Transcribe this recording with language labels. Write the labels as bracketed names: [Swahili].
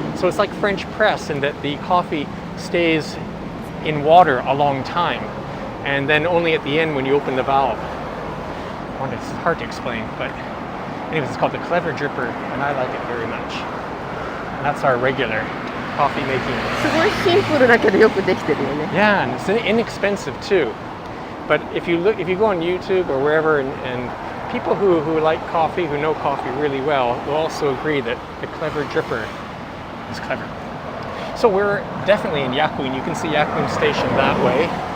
[English] So it's like French press in that the coffee stays in water a long time. And then only at the end when you open the valve. It's hard to explain, but anyways, it's called the Clever Dripper, and I like it very much. And that's our regular coffee making. [Japanese] すごいシンプルだけどよくできてるよね。 [English] Yeah, and it's inexpensive too. But if you go on YouTube or wherever, and people who like coffee, who know coffee really well, will also agree that the Clever Dripper is clever. So we're definitely in Yakuin. You can see Yakuin Station that way.